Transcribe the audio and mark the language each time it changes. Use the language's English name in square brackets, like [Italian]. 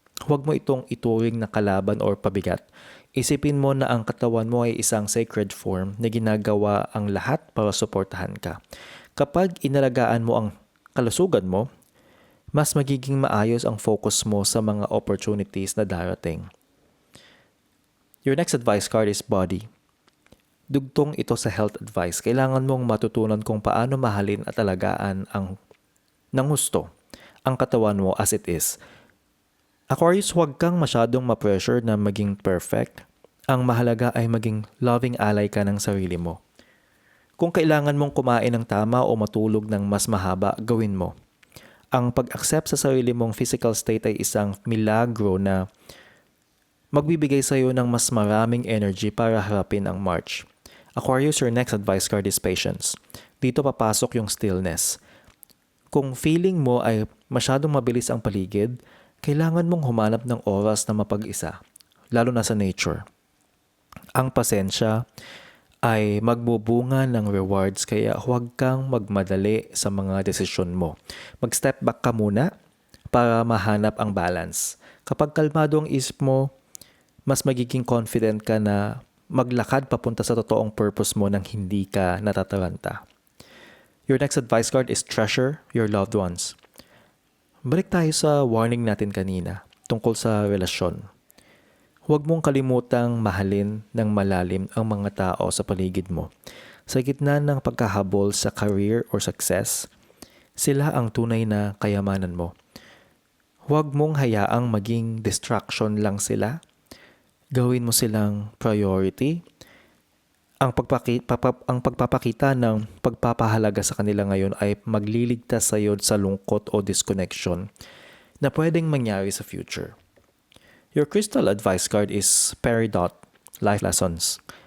[Filipino] Huwag mo itong ituring na kalaban or pabigat. Isipin mo na ang katawan mo ay isang sacred form na ginagawa ang lahat para suportahan ka. Kapag inalagaan mo ang kalusugan mo, mas magiging maayos ang focus mo sa mga opportunities na darating. [English] Your next advice card is body. [Filipino] Dugtong ito sa health advice. Kailangan mong matutunan kung paano mahalin at alagaan ng husto ang katawan mo [English] as it is. [Filipino] Aquarius, huwag kang masyadong ma-pressure na maging perfect. Ang mahalaga ay maging loving ally ka ng sarili mo. Kung kailangan mong kumain ng tama o matulog ng mas mahaba, gawin mo. Ang pag-accept sa sarili mong physical state ay isang milagro na magbibigay sa iyo ng mas maraming energy para harapin ang March. [English] Aquarius, your next advice card is patience. [Filipino] Dito papasok yung stillness. Kung feeling mo ay masyadong mabilis ang paligid, kailangan mong humanap ng oras na mapag-isa, lalo na sa nature. Ang pasensya ay magbubunga ng rewards kaya huwag kang magmadali sa mga desisyon mo. Mag-step back ka muna para mahanap ang balance. Kapag kalmado ang isip mo, mas magiging confident ka na maglakad papunta sa totoong purpose mo nang hindi ka natataranta. [English] Your next advice card is treasure your loved ones. [Filipino] Balik tayo sa warning natin kanina tungkol sa relasyon. Huwag mong kalimutang mahalin ng malalim ang mga tao sa paligid mo. Sa gitna ng pagkahabol sa career or success, sila ang tunay na kayamanan mo. Huwag mong hayaang maging distraction lang sila. Gawin mo silang priority. Ang pagpapakita ng pagpapahalaga sa kanila ngayon ay magliligtas sa iyo sa lungkot o disconnection na pwedeng mangyari sa future. [English] Your crystal advice card is Peridot, Life Lessons.